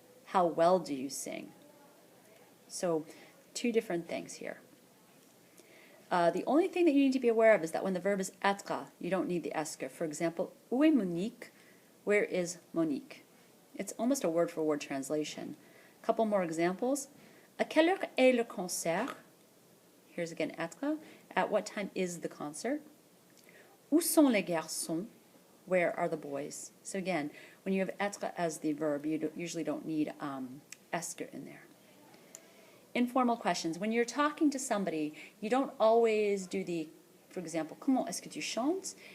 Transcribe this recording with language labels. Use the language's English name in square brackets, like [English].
[English] How well do you sing? So, two different things here. The only thing that you need to be aware of is that when the verb is être, you don't need the est que. For example, [French] où est Monique? [English] Where is Monique? It's almost a word-for-word translation. A couple more examples. [French] À quelle heure est le concert? [English] Here's again être. At what time is the concert? [French] Où sont les garçons? [English] Where are the boys? So again, when you have être as the verb, you usually don't need est que in there. Informal questions. When you're talking to somebody, you don't always do the, for example, [French] comment est-ce que tu chantes?